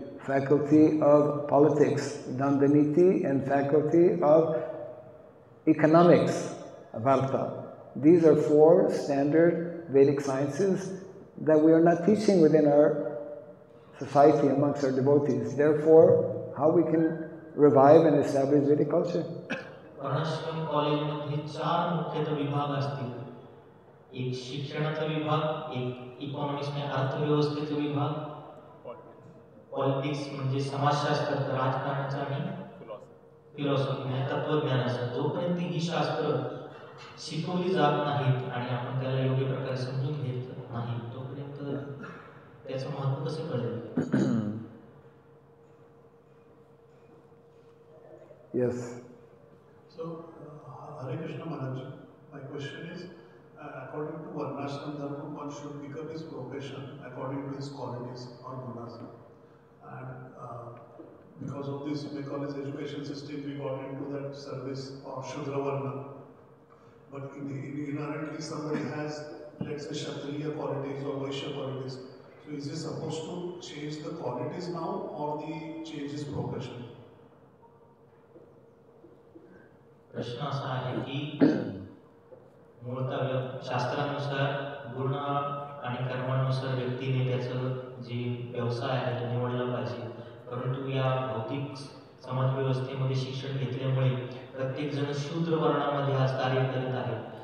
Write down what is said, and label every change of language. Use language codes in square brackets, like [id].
[en] Faculty of Politics, Dandaniti. And Faculty of Economics, Varta. These are 4 standard Vedic sciences that we are not teaching within our society amongst our devotees. Therefore, how we can revive and establish Vedic culture? [mr] वर्णाश्रम कॉलेजमध्ये 4 मुख्यतः विभाग असतील. एक शिक्षणाचा विभाग, एक economics म्हणजे अर्थव्यवस्थेचा विभाग, पॉलिटिक्स म्हणजे समाजशास्त्र राजकारणाचा आणि फिलॉसॉफी म्हणजे तत्वज्ञानाचा. जोपर्यंत ही शास्त्र शिकवली जात नाहीत आणि आपण त्याला योग्य प्रकारे समजून घेत नाही तोपर्यंत त्याचं महत्त्व कसं कळेल? Yes. [en] So, Hare Krishna Maharaj, my question is, according to Varnashram Dharma, one should become his profession according to his qualities or gunas. And because of this, because education system, we got into that service of Shudra Varna. But inherently, somebody has, let's say, Kshatriya qualities or Vaishya qualities. So, is he supposed to change the qualities now or change his profession? [mr] प्रश्न असा आहे की मूळतः शास्त्रानुसार गुण आणि कर्मानुसार व्यक्तीने त्याचं जे व्यवसाय आहे तो निवडला पाहिजे. परंतु या भौतिक समाजव्यवस्थेमध्ये शिक्षण घेतल्यामुळे प्रत्येक जण शूद्र वर्णामध्ये आज कार्य करीत आहे.